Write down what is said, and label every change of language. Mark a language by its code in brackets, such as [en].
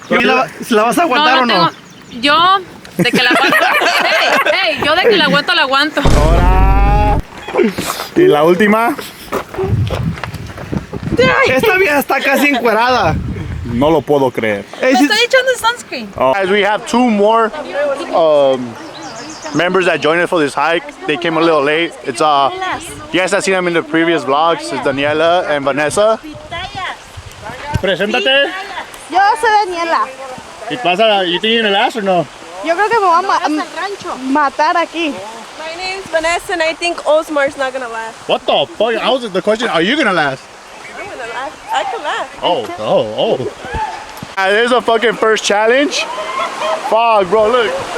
[es] ¿Y la vas a aguantar o no? Yo, de que la aguanto. Hey, yo de que la aguanto, la aguanto. Ahora. Y la última. Esta vieja está casi encuerada. No lo puedo creer. Ey, Estoy echando sunscreen. [en] Guys, we have 2 more members that joined us for this hike. They came a little late. It's you guys have seen them in the previous vlogs. It's Daniela and Vanessa. [es] Preséntate. Yo soy Daniela. ¿Y pasa? [en] You think you're gonna last or no? [es] Yo creo que me voy a matar aquí. [en] My name's Vanessa and I think Osmar's not gonna last. What the fuck? I was the question. Are you gonna last? I'm gonna last. I can last. Oh. There's a fucking first challenge. Fuck, bro, look.